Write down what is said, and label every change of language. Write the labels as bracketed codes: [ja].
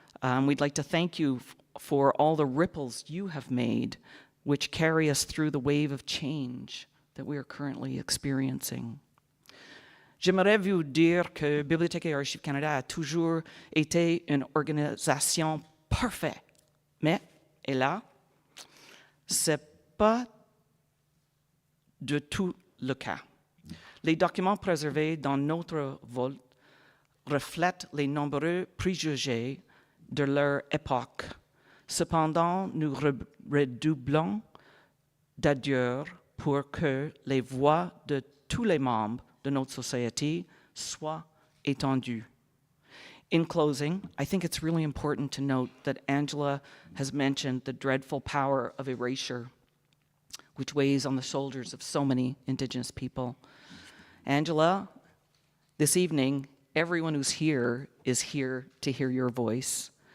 [en] We'd like to thank you for all the ripples you have made, which carry us through the wave of change that we are currently experiencing. [fr] J'aimerais vous dire que Bibliothèque et Archives Canada a toujours été une organisation parfaite. Mais, et là, c'est pas de tout le cas. Les documents préservés dans notre vault reflètent les nombreux préjugés de leur époque. Cependant, nous redoublons d'adieux pour que les voix de tous les membres de notre société soient étendues. [en] In closing, I think it's really important to note that Angela has mentioned the dreadful power of erasure, which weighs on the shoulders of so many Indigenous people. Angela, this evening, everyone who's here is here to hear your voice.